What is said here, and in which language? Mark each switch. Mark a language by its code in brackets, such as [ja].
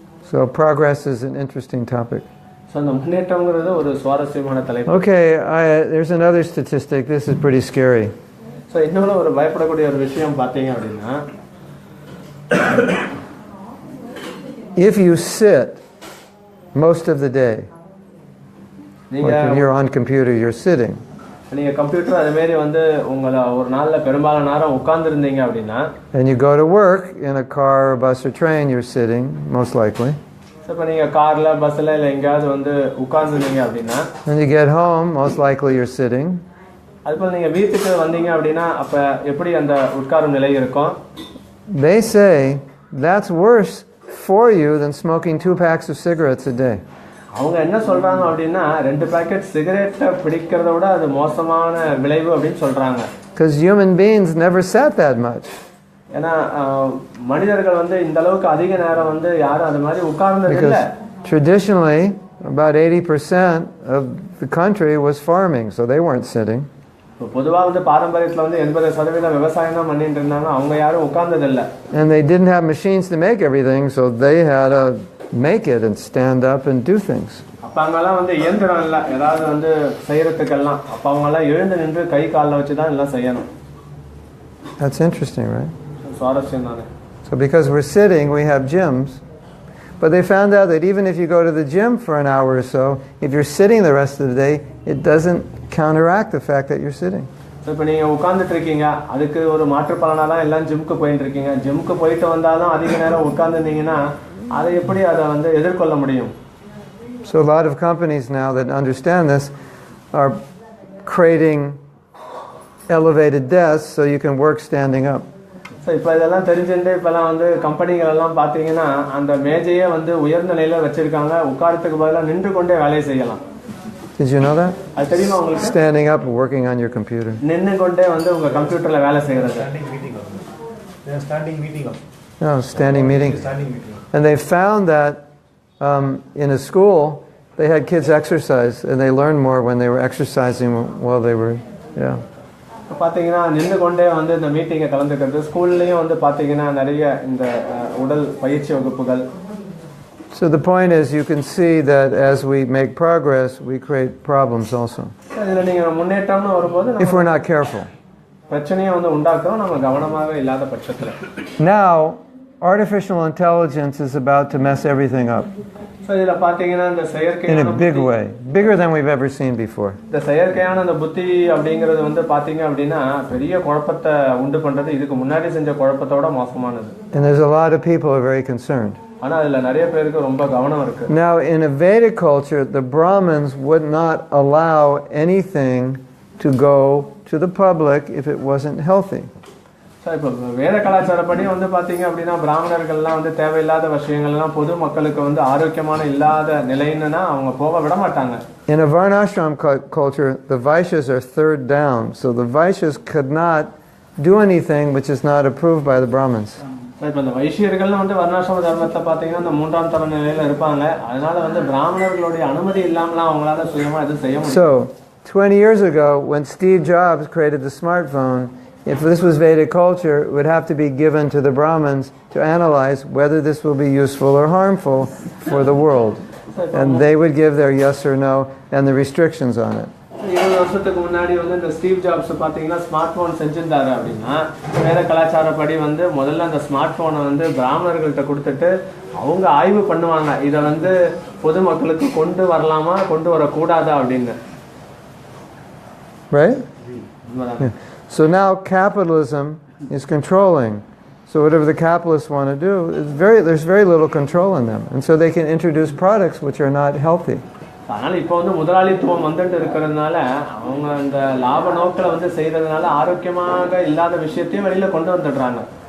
[en] So progress is an interesting topic. Okay, there's another statistic. This is pretty scary. [ta] So இன்னொரு ஒரு பயப்படக்கூடிய ஒரு விஷயம் பாத்தீங்க அப்படினா [en] if you sit most of the day, like when you're on computer, you're sitting. [ta] நீங்க computer அதே மாதிரி வந்து உங்கள ஒரு நாள்ல பெரும்பாலான நேரம் உட்கார்ந்து இருந்தீங்க அப்படினா [en] and you go to work in a car or bus or train, you're sitting most likely. [ta] இப்போ நீங்க கார்ல பஸ்ல இல்ல எங்கயாவது வந்து உட்கார்ந்துட்டீங்க அப்படினா [en] when you get home, most likely you're sitting. [ta] அதுபோல நீங்க வீட்டுக்கு வந்தீங்க அப்படினா அப்ப எப்படி அந்த உட்காரும் நிலை இருக்கும்? [en] They say that's worse for you than smoking 2 packs of cigarettes a day. [ta] அவங்க என்ன சொல்றாங்க அப்படினா 2 பாக்கெட் சிகரெட் பிடிக்கிறத விட அது மோசமான விளைவு அப்படினு சொல்றாங்க. [en] Because human beings never sat that much. [ta] ஏனா மனிதர்கள் வந்து இந்த அளவுக்கு அதிக நேரம் வந்து யாரும் அது மாதிரி உட்கார்ந்தது இல்ல. [en] Traditionally about 80% of the country was farming, so they weren't sitting. [ta] பொதுவா வந்து பாரம்பரியத்துல வந்து 80% விவசாயம் தான் பண்ணிட்டு இருந்தாங்க. அவங்க யாரும் உட்கார்ந்தது இல்ல. [en] And they didn't have machines to make everything, so they had to make it and stand up and do things. [ta] அப்பங்கலாம் வந்து இயந்திரம் இல்ல. ஏதாவது வந்து செய்யறதுக்கெல்லாம் அப்பங்கலாம் எழுந்து நின்று கை கால்ல வச்சு தான் எல்லாம் செய்யணும். [en] That's interesting, right? [ta] சுவாரஸ்யம் தானே. [en] So because we're sitting, we have gyms. But they found out that even if you go to the gym for an hour or so, if you're sitting the rest of the day, it doesn't counteract the fact that you're sitting. [ta] இப்போ நீங்கள் உட்காந்துட்டு இருக்கீங்க, அதுக்கு ஒரு மாற்று பலனாக தான் எல்லாம் ஜிம்க்கு போயிட்டு இருக்கீங்க. ஜிம்க்கு போயிட்டு வந்தாலும் அதிக நேரம் உட்காந்துருந்தீங்கன்னா அதை எப்படி அதை வந்து எதிர்கொள்ள முடியும்? [en] So a lot of companies now that understand this are creating elevated desks so you can work standing up. [ta] So இப்போ இதெல்லாம் தெரிஞ்சுட்டு இப்போல்லாம் வந்து கம்பெனிகள் எல்லாம் பார்த்தீங்கன்னா அந்த மேஜையே வந்து உயர்ந்த நிலையில் வச்சிருக்காங்க. உட்காரத்துக்கு பதிலாக நின்று கொண்டே வேலையை செய்யலாம். [en] Did you know that? [ta] அது தெரியுமா உங்களுக்கு? [en] Standing up and working on your computer. [ta] நின்று கொண்டே வந்து உங்கள் கம்ப்யூட்டரில் வேலை செய்கிறது. [en] Standing meeting also. They are standing meeting also. No, standing meeting. Standing meeting. And they found that in a school they had kids exercise and they learned more when they were exercising while they were, yeah. [ta] பார்த்தீங்கன்னா நின்று கொண்டே வந்து இந்த மீட்டிங்கை கலந்துக்கிறது. ஸ்கூல்லையும் வந்து பார்த்தீங்கன்னா நிறைய இந்த உடல் பயிற்சி வகுப்புகள். [en] So the point is, you can see that as we make progress, we create problems also. [ta] இதில் நீங்கள் முன்னேற்றம்னு வரும்போது [en] If we're not careful. [ta] பிரச்சனையை வந்து உண்டாக்குறோம் நம்ம கவனமாக இல்லாத பட்சத்தில். [en] Now, artificial intelligence is about to mess everything up. [ta] So இதில் பார்த்தீங்கன்னா இந்த [en] In [ta] செயற்கையான [en] a big way, bigger than we've ever seen before. [ta] இந்த செயற்கையான அந்த புத்தி அப்படிங்கிறது வந்து பார்த்தீங்க அப்படின்னா பெரிய குழப்பத்தை உண்டு பண்ணுறது. இதுக்கு முன்னாடி செஞ்ச குழப்பத்தோட மோசமானது. [en] And there's a lot of people who are very concerned. [ta] ஆனால் அதில் நிறைய பேருக்கு ரொம்ப கவனம் இருக்கு. [en] Now, in a Vedic culture, the Brahmins would not allow anything to go to the public if it wasn't healthy. [ta] So இப்போ வேத கலாச்சாரப்படி வந்து பார்த்தீங்க அப்படின்னா பிராமணர்கள்லாம் வந்து தேவையில்லாத விஷயங்கள்லாம் பொது மக்களுக்கு வந்து ஆரோக்கியமான இல்லாத நிலைன்னா அவங்க போக விட மாட்டாங்க. [en] In a Varnashram culture, the Vaishyas are third down, so the Vaishyas could not do anything which is not approved by the Brahmins. [ta] So இப்போ இந்த வைசியர்கள் வந்து வர்ணாசிரம தர்மத்தில் பார்த்தீங்கன்னா இந்த மூன்றாம் தர நிலையில் இருப்பாங்க. அதனால வந்து பிராமணர்களுடைய அனுமதி இல்லாமலாம் அவங்களால சுயமாக எதுவும் செய்ய முடியும். [en] So, 20 years ago, when Steve Jobs created the smartphone, if this was Vedic culture, it would have to be given to the Brahmins to analyze whether this will be useful or harmful for the world. And they would give their yes or no and the restrictions on it. [ta] 20 வருஷத்துக்கு முன்னாடி வந்து இந்த Steve jobs பார்த்தீங்கன்னா smart phone செஞ்சிருந்தாரு அப்படின்னா வேத கலாச்சாரப்படி வந்து முதல்ல அந்த ஸ்மார்ட் ஃபோனை வந்து பிராமணர்கள்ட்ட கொடுத்துட்டு அவங்க ஆய்வு பண்ணுவாங்க. இதை வந்து பொதுமக்களுக்கு கொண்டு வரலாமா கொண்டு வரக்கூடாதா அப்படின்னு. [en] Right? Yeah. So now capitalism is controlling. So whatever the capitalists want to do, there's very little control in them. And so they can introduce products which are not healthy. [ta] அதனால் இப்போ வந்து முதலாளித்துவம் வந்துட்டு இருக்கிறதுனால அவங்க அந்த லாப நோக்கில் வந்து செய்கிறதுனால ஆரோக்கியமாக இல்லாத விஷயத்தையும் வெளியில் கொண்டு வந்துடுறாங்க.